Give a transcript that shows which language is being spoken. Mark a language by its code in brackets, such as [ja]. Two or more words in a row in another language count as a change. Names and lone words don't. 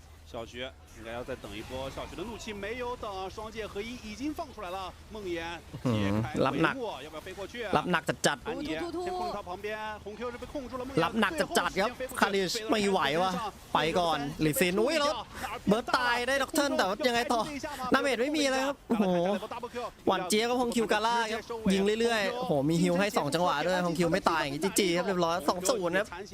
[zh] 小徐应该要再等一波，小徐的怒气没有等，双剑合一已经放出来了。梦魇解开帷幕，要不要飞过去？ [th] รับหนักจัด [zh] 安妮先控制他旁边，红 Q 是被控住了。梦 [th] รับหนักจัดครับคาริชไม่ไหววะไปก่อนลิซินอุ้ยแล้วเบิร์ตตายได้ด็อกเทิร์นแต่ยังไงต่อดาเมจไม่มีเลยครับโอ้โหหวานเจี๊ยบกับฮงคิวกาล่าครับยิงเรื่อยๆโอ้โหมีฮิวให้2จังหวะด้วยฮงคิวไม่ตายอย่างงี้จีครับเรียบร้อย2-0ครับ